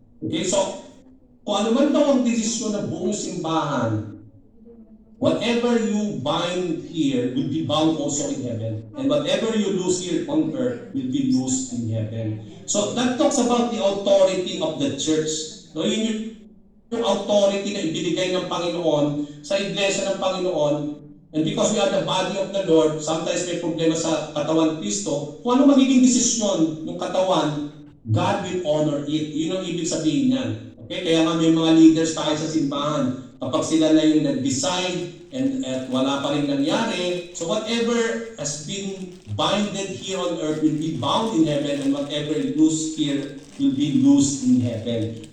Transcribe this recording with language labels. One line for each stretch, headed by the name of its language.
English: Okay, so,
Filipino: kung ano man daw ang desisyon ng buong simbahan,
English: whatever you bind here will be bound also in heaven. And whatever you lose here on earth will be loosed in heaven. So that talks about the authority of the church.
Filipino: So yun yung authority na ibinigay ng Panginoon sa iglesia ng Panginoon.
English: And because we are the body of the Lord, sometimes
Filipino: may problema sa katawan Kristo. Kung ano magiging desisyon ng katawan,
English: God will honor it.
Filipino: Yun ang ibig sabihin niyan. Okay? Kaya nga may mga leaders tayo sa simbahan. Kapag sila na yung nag-decide
English: and
Filipino: wala pa rin nangyari,
English: so whatever has been binded here on earth will be bound in heaven, and whatever loose here will be loose in heaven.